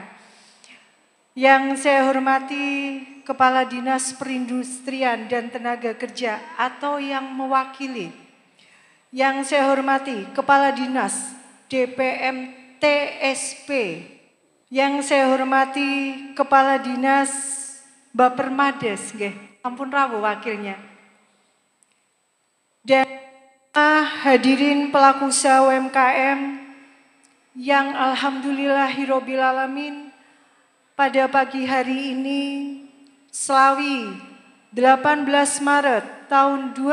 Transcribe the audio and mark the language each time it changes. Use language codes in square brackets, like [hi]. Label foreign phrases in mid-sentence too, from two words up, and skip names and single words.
[id] Yang saya hormati Kepala Dinas Perindustrian dan Tenaga Kerja atau yang mewakili. Yang saya hormati Kepala Dinas DPM TSP. Yang saya hormati Kepala Dinas Bapermades, nggih, [jv] ampun rawuh [id] wakilnya. Dan hadirin pelaku usaha UMKM yang [ar] الحمد لله رب العالمين [id] pada pagi hari ini Slawi 18 Maret tahun